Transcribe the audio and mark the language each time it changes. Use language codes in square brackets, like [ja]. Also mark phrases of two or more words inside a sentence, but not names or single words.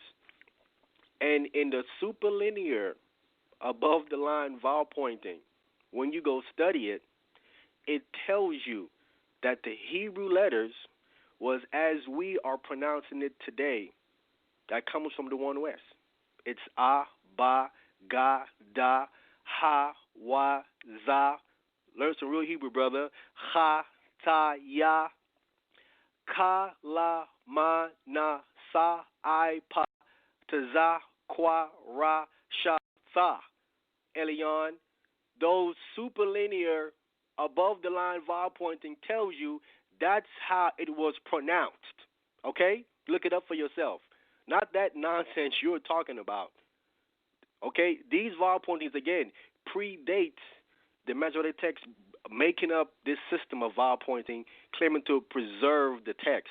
[en] And in the superlinear above the line vowel pointing, when you go study it, it tells you that the Hebrew letters was as we are pronouncing it today. That comes from the One West. [he] It's A, Ba, Ga, Da, Ha, Wa, Za. [en] Learn some real Hebrew, brother. [he] Ha, Ta, Ya, Ka, La, Ma, Na, Sa, I, Pa, Taza, Kwa, Ra, Sha, Tha. [en] Eylon, those superlinear above the line vowel pointing tells you that's how it was pronounced. Okay? Look it up for yourself. Not that nonsense you're talking about. Okay? These vowel pointings, again, predate the Masoretic text making up this system of vowel pointing, claiming to preserve the text.